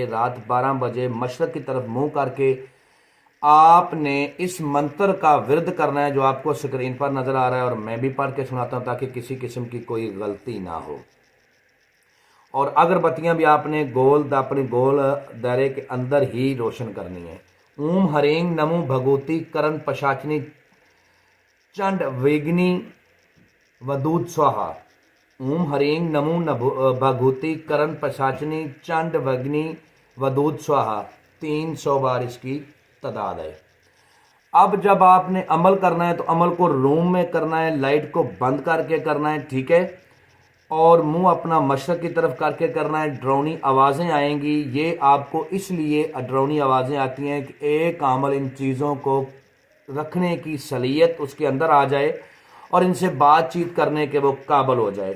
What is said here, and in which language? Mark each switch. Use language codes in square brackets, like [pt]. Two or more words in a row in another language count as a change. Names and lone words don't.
[ur] رات 12 بجے مشرق کی طرف منہ کر کے آپ نے اس منتر کا ورد کرنا ہے جو آپ کو سکرین پر نظر آ رہا ہے، اور میں بھی پڑھ کے سناتا ہوں تاکہ کسی قسم کی کوئی غلطی نہ ہو۔ اور اگربتیاں بھی آپ نے اپنے گول دائرے کے اندر ہی روشن کرنی ہے۔ [sa] ओम ह्रीं नमो भगवती करण पिशाचिनी चण्ड वेगिनी वदूद स्वाहा. ओम ह्रीं नमो भगवती करण पिशाचिनी चण्ड वेगिनी वदूद स्वाहा, [ur] 300 بار اس کی تعداد ہے۔ اب جب آپ نے عمل کرنا ہے تو عمل کو روم میں کرنا ہے، لائٹ کو بند کر کے کرنا ہے، ٹھیک ہے، اور منہ اپنا مشرق کی طرف کر کے کرنا ہے۔ ڈرونی آوازیں آئیں گی، یہ آپ کو اس لیے ڈرونی آوازیں آتی ہیں کہ ایک عامل ان چیزوں کو رکھنے کی صلاحیت اس کے اندر آ جائے اور ان سے بات چیت کرنے کے وہ قابل ہو جائے۔